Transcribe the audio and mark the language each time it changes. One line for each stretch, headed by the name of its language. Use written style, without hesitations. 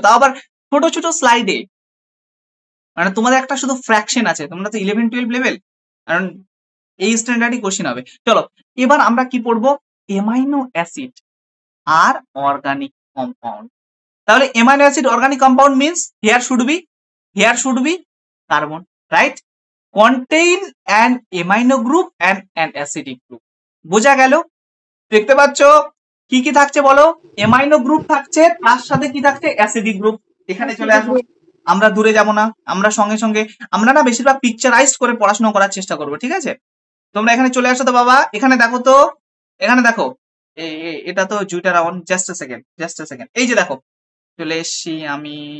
Bangla: তাও আবার ছোট ছোট স্লাইডে। মানে তোমাদের একটা শুধু ফ্র্যাকশন আছে, তোমরা তো 11-12 লেভেল, কারণ এই স্ট্যান্ডার্ডই কোশ্চেন হবে। চলো এবার আমরা কি পড়বো? এমাইনো অ্যাসিড আর অর্গানিক কম্পাউন্ড। তাহলে amino acid organic compound
English: means here should be carbon,
Bangla: right?
English: contain an amino group and an acidic group.
Bangla: বোঝা গেল? দেখতে পাচ্ছ কি কি থাকছে বলো? এমাইনো গ্রুপ থাকছে, তার সাথে কি থাকছে? Acidic group. এখানে চলে আসো, আমরা দূরে যাব না, আমরা সঙ্গে সঙ্গে আমরা না বেশিরভাগ পিকচারাইজড করে পড়াশোনা করার চেষ্টা করবো, ঠিক আছে? তোমরা এখানে চলে আসো তো বাবা, এখানে দেখো তো, এখানে দেখো, এটা তো জুইটারাউন,
English: just a second, just a second,
Bangla: এই যে দেখো চলে এসছি আমি।